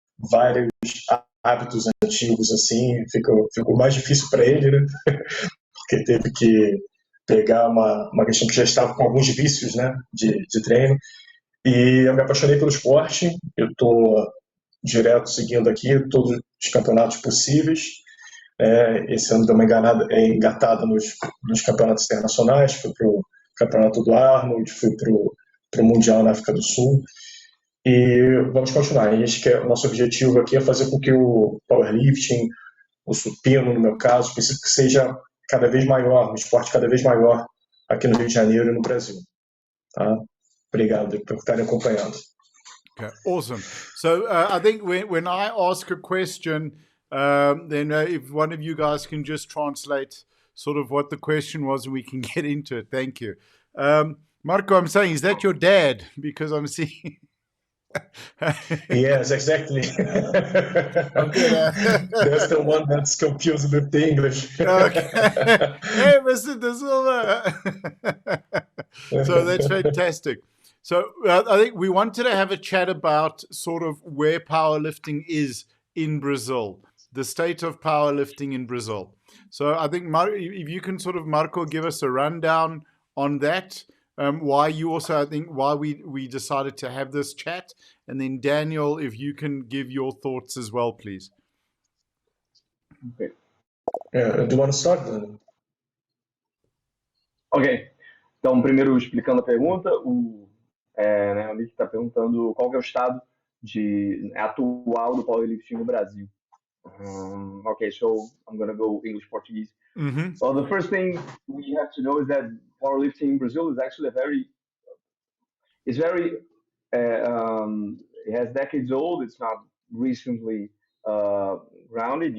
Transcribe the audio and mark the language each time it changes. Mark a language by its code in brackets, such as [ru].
[pt] vários hábitos antigos, assim, ficou mais difícil para ele, né, porque teve que pegar uma questão que já estava com alguns vícios, né, de treino, e eu me apaixonei pelo esporte, eu estou direto seguindo aqui todos os campeonatos possíveis, esse ano deu uma engatada nos campeonatos internacionais, fui para o campeonato do Arnold, fui para o Mundial na África do Sul, e vamos continuar. E acho que o nosso objetivo aqui é fazer com que o powerlifting, o supino, no meu caso, que seja cada vez maior, um esporte cada vez maior aqui no Rio de Janeiro e no Brasil. Tá? Obrigado por estarem acompanhando. [en] Okay, awesome. So I think when I ask a question, then if one of you guys can just translate sort of what the question was, and we can get into it. Thank you. Marco, I'm saying, is that your dad? Because I'm seeing... Yes, exactly. Okay. That's the one that's confused with the English. Okay. Hey, Mr. De Silva. So that's fantastic. So I think we wanted to have a chat about sort of where powerlifting is in Brazil, the state of powerlifting in Brazil. So I think, if you can sort of, Marco, give us a rundown on that, why we decided to have this chat. And then Daniel, if you can give your thoughts as well, please. Okay. Do you want to start then? Ok. [pt] Então, primeiro explicando a pergunta, o Nick está perguntando qual que é o estado atual do powerlifting no Brasil. [en] Okay, so I'm going to go English Portuguese. Mm-hmm. Well, the first thing we have to know is that powerlifting in Brazil is actually it has decades old. It's not recently grounded.